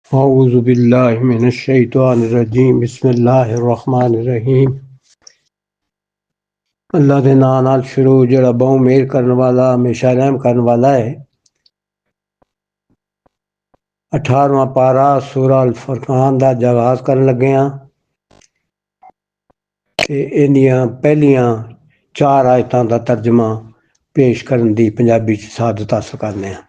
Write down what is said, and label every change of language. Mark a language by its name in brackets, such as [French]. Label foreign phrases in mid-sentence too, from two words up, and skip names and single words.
[Arabic] أعوذ بالله من الشيطان الرجيم بسم الله الرحمن الرحيم. [Punjabi] اللہ دے ناں نال شروع جیہڑا بہوں مہر کرنے والا ہمیشہ رحم کرنے والا ہے. 18واں پارہ سورۃ الفرقان دا آغاز کرن لگے ہاں تے ایہدیاں پہلیاں 4 آیتاں دا ترجمہ پیش کرن دی پنجابی چ سعادت حاصل کرنے ہاں.